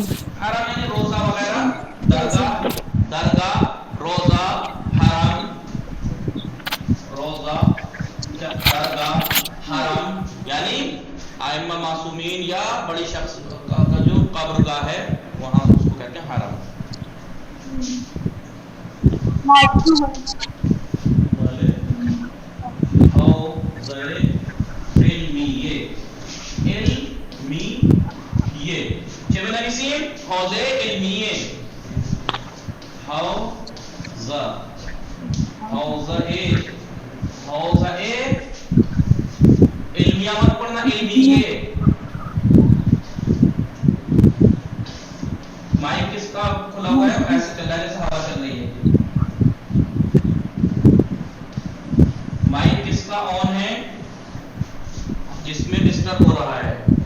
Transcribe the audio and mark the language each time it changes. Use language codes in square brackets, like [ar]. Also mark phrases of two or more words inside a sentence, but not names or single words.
[hi] हराम यानी रोजा वगैरह, दरगाह दरगाह, रोजा हराम, रोजा दरगाह हराम यानी आइम्मा मासूमीन या बड़ी शख्स का जो कब्रगाह है वहां उसको कहते हैं हराम। [tr] ilmiye çevirmen isim havze ilmiye, havza havza ilmiya [hi] मत पढ़ना, [tr] ilmiye। [hi] माइक किसका खुला हुआ है, ऐसे चल रहा है जैसे हवा चल रही है, माइक किसका ऑन है जिसमें डिस्टर्ब हो रहा है,